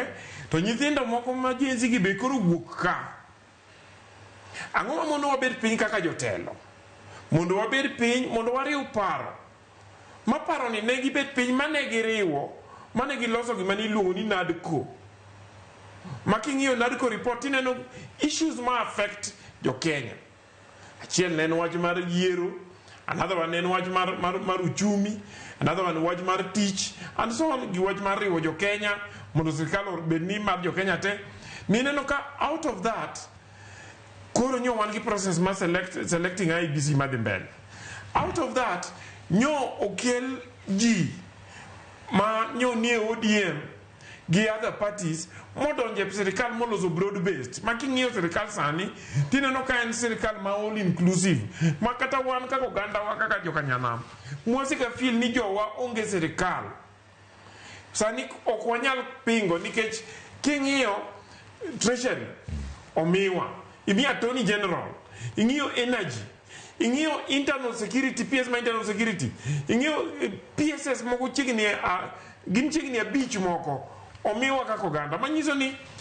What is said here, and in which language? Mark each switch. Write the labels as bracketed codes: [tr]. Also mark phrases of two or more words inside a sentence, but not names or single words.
[luo] To nyithindo moko ma jenzi gi be koro wuok ka ang'o mondo wabed piny kaka jotelo mondo wabed piny mondo wariw paro ma paro ni ne gibed piny mane giriwo mane giloso gima niluongo ni NADCO ma king'iyo NADCO report ineno issues ma affect jo Kenya. Achiel ne en wach mar yiero, [en] another one [luo] ne en wach mar uchumi, [en] another one [luo] wach mar tich, [en] and so on [luo] gi wach mar riwo jo Kenya mondo sirkal bed ni mar jo Kenya te. Mineno ka [en] out of that [luo] koro nyo wan gi process ma selecting IBC madhi mbele. [en] Out of that [luo] nyo okel ji ma nyo nie ODM gi [en] other parties [luo] modonje sirkal moloso [en] broad based [luo] ma king'iyo sirkal sani tineno ka en sirkal ma [en] all inclusive [luo] ma kata wan kaka oganda wa kaka joka nyanam mwasika feel ni jowa onge sirkal sani ok wanyal pingo nikech king'iyo treasury omiwa imi [en] attorney general [luo] ing'iyo energy ing'iyo [en] internal security PS [luo] ma [en] internal security [luo] ing'iyo PSS moko chigni gin chigni beach moko omiwa kaka oganda manyiso ni